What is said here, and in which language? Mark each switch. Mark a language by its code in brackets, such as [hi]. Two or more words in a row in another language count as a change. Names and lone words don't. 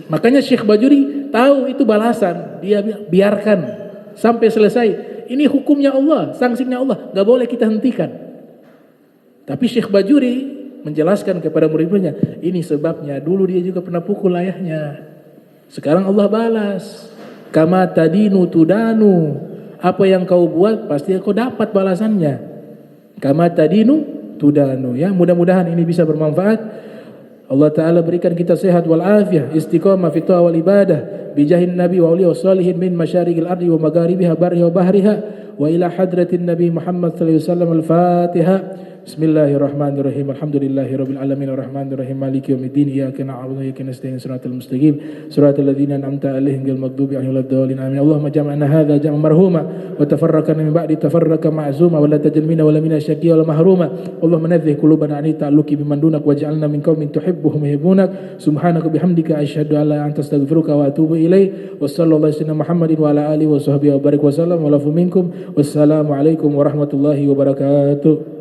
[id] Makanya Syekh Bajuri tahu itu balasan. Dia biarkan sampai selesai. Ini hukumnya Allah, sanksinya Allah, gak boleh kita hentikan. Tapi Syekh Bajuri menjelaskan kepada murid-muridnya, ini sebabnya, dulu dia juga pernah pukul ayahnya. Sekarang Allah balas. [ar] كما تدين تدان. [id] Apa yang kau buat pasti kau dapat balasannya. [ar] كما تدين تدان. [id] Ya, mudah-mudahan ini bisa bermanfaat. [ar] الله تعالى [id] berikan kita [ar] صحة والعافية استقامة في الطاعة والعبادة بجاه النبي والأولياء والصالحين من مشارق الأرض ومغاربها برها وبحرها وإلى حضرة النبي محمد صلى الله عليه وسلم الفاتحة. بسم الله الرحمن الرحيم الحمد لله رب العالمين الرحمن الرحيم مالك يوم الدين. إياك نعبد وإياك نستعين. الصراط المستقيم. صراط الذين أنعمت عليهم غير المغضوب عليهم ولا الضالين. آمين اللهم جمعنا هذا جمعا مرحوما وتفرقنا من بعد تفرقا معصوما ولا تجعل منا ولا منا شقيا ولا محروما. اللهم نظف قلوبنا عن التعلق بمن دونك واجعلنا من قوم تحبهم ويحبونك. سبحانك وبحمدك أشهد أن لا إله إلا أنت أستغفرك وأتوب إليك. وصلى الله على محمد وعلى آله وصحبه وبارك وسلم والعفو منكم. والسلام عليكم ورحمة الله وبركاته.